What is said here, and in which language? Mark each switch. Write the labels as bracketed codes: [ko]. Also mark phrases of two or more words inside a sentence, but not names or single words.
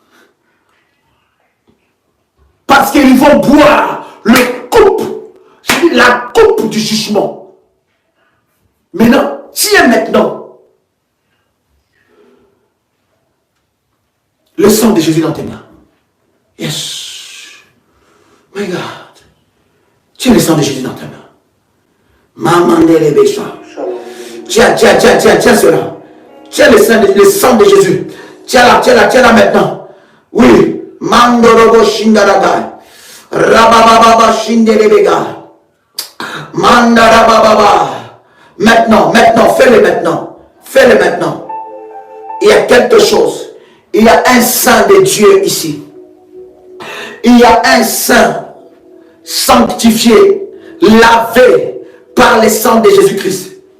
[fr] Parce qu'ils vont boire la coupe du jugement. Maintenant, tiens maintenant le sang de Jésus dans tes mains. [en] Yes. My God. [fr] Tiens le sang de Jésus dans tes mains. Maman de l'ébécha. Tiens cela. Tiens le sang de Jésus. Tiens-la maintenant. Oui. Mandorobo Shindaraga. Rabababa Shinderebega. Mandarababa. Maintenant, fais-le maintenant. Fais-le maintenant. Il y a quelque chose. Il y a un sang de Dieu ici. Il y a un sang sanctifié, lavé par le sang de Jésus-Christ.